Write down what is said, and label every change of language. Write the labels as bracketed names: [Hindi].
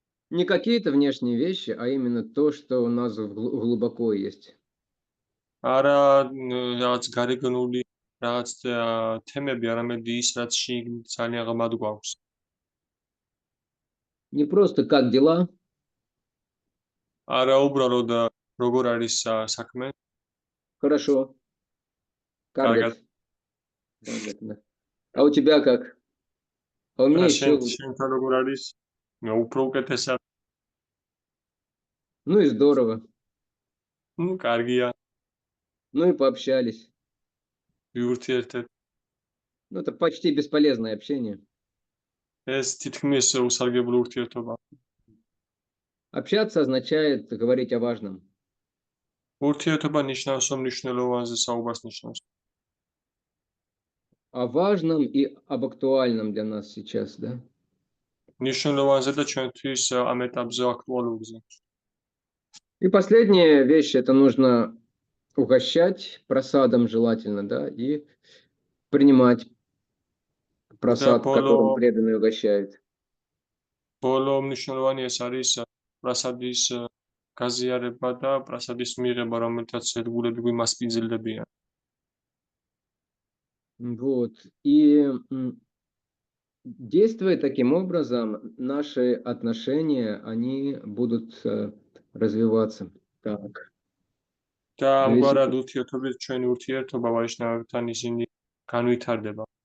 [Russian] Не какие-то внешние вещи, а именно то, что у нас глубоко есть. [Georgian] არა რაღაც გარეგნული რაღაც თემები, არამედ ის, რაც შიგნით ძალიან ღრმად გვაქვს. [Russian] Не просто как дела, [Georgian] არა უბრალოდ როგორ არის საქმე, [Russian] хорошо. [Georgian] Каргат. Каргат, [Russian] да. А у тебя как? А у меня еще лучше. [Georgian] შენთან როგორ არის? უფრო უკეთესად. [Russian] Ну и здорово. [Georgian] Ну, კარგია. [Russian] Ну и пообщались. [Georgian] ვიურთიერთეთ. [Russian] Ну, это почти бесполезное общение. [Georgian] ეს თითქმის უსარგებლო ურთიერთობა. [Russian] Общаться означает говорить о важном. [Georgian] ურთიერთობა ნიშნავს, რომ მნიშვნელოვანზე საუბარს ნიშნავს. [Russian] О важном и об актуальном для нас сейчас, да? [Georgian] მნიშვნელოვანზე და ჩვენთვის ამ ეტაპზე აქტუალურზე. [Russian] И последняя вещь, это нужно угощать просадом желательно, да, и принимать просад, которым Поло- преданные угощают. [Georgian] ბოლო მნიშვნელოვანი ეს არის პრასადის გაზიარება და პრასადის მიღება, რომელთაც ერთგულები გვიმას პინძილდებიან. [Russian] Вот. И действуя таким образом, наши отношения, они будут развиваться. Так. [Georgian] და [Russian] Зависит- [Georgian] ამგვარად ურთიერთობით ჩვენი ურთიერთობა ვაიშნავებთან ისინი განვითარდება.